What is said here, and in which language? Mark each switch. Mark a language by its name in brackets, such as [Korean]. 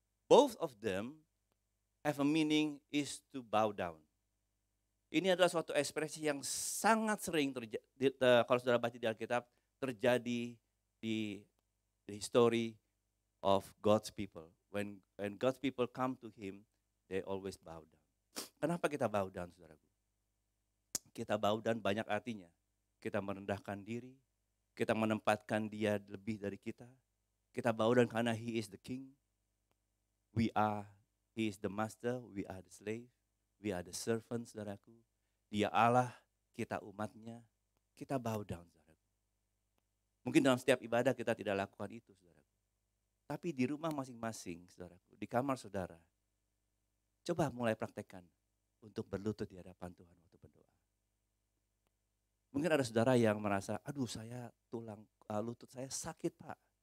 [English] Both of them have a meaning is to bow down. [Indonesian] Ini adalah suatu ekspresi yang sangat sering terjadi, kalau saudara baca di Alkitab, terjadi di [English] history of God's people. When God's people come to Him, they always bow down. [Indonesian] Kenapa kita [English] bow down, [Indonesian] saudaraku? Kita bow down banyak artinya. Kita merendahkan diri, kita menempatkan Dia lebih dari kita. [English] Kita bow down karena He is the King. He is the master, we are the slave, we are the servants, saudaraku. [Indonesian] Dia Allah, kita umatnya, kita [English] bow down, [Indonesian] saudaraku. Mungkin dalam setiap ibadah kita tidak lakukan itu, saudaraku. Tapi di rumah masing-masing, saudaraku, di kamar saudara, coba mulai praktekkan untuk berlutut di hadapan Tuhan waktu berdoa. Mungkin ada saudara yang merasa, aduh saya lutut saya sakit Pak.